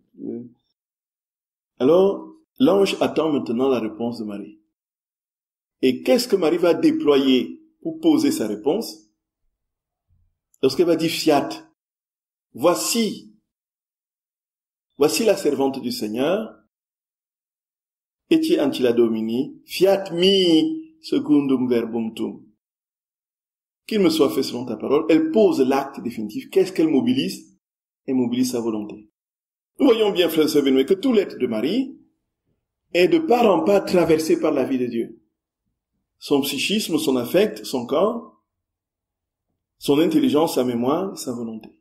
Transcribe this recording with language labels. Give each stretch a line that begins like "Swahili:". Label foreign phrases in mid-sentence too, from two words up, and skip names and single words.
French: Alors, l'ange attend maintenant la réponse de Marie. Et qu'est-ce que Marie va déployer pour poser sa réponse? Lorsqu'elle va dire fiat, voici la servante du Seigneur,
Latin: etiam ancilla Domini, fiat mi secundum verbum tuum.
French: Qu'il me soit fait selon ta parole. Elle pose l'acte définitif. Qu'est-ce qu'elle mobilise? Elle mobilise sa volonté. Nous voyons bien, frères et sœurs bénémoines, que tout l'être de Marie est de part en part traversé par la vie de Dieu. Son psychisme, son affect, son corps, son intelligence, sa mémoire, sa volonté.